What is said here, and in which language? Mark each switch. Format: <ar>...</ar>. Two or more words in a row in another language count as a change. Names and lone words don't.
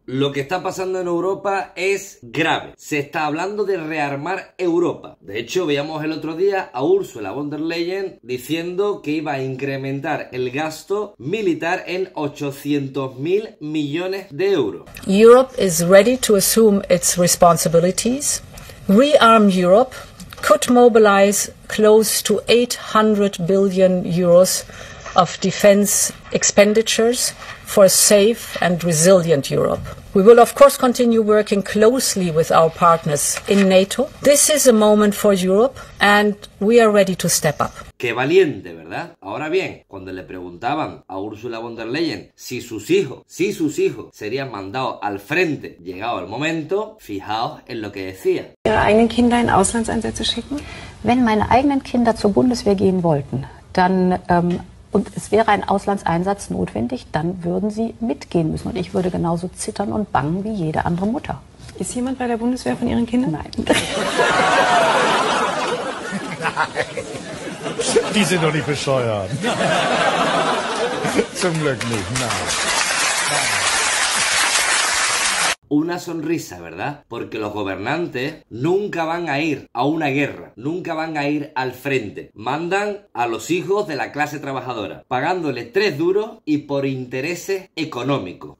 <es>Lo que está pasando en Europa es grave. Se está hablando de rearmar Europa. De hecho, veíamos el otro día a Ursula von der Leyen diciendo que iba a incrementar el gasto militar en 800.000 millones de euros.</es> <en>Europe is ready to assume its responsibilities. Rearm Europe could mobilize close to 800 billion euros of defense expenditures for a safe and resilient Europe. We will of course continue working closely with our partners in NATO. This is a moment for Europe and we are ready to step up.</en> <es>Qué valiente, ¿verdad? Ahora bien, cuando le preguntaban a Ursula von der Leyen si sus hijos serían mandados al frente llegado el momento, fijaos en lo que decía.</es> <de>Ihre eigenen Kinder in Auslandseinsätze schicken? Wenn meine eigenen Kinder zur Bundeswehr gehen wollten, dann und es wäre ein Auslandseinsatz notwendig, dann würden sie mitgehen müssen. Und ich würde genauso zittern und bangen wie jede andere Mutter. Ist jemand bei der Bundeswehr von Ihren Kindern? Nein. Die sind doch nicht bescheuert. Zum Glück nicht, nein.</de> <es>Una sonrisa, ¿verdad? Porque los gobernantes nunca van a ir a una guerra, nunca van a ir al frente. Mandan a los hijos de la clase trabajadora, pagándoles 3 duros y por intereses económicos.</es>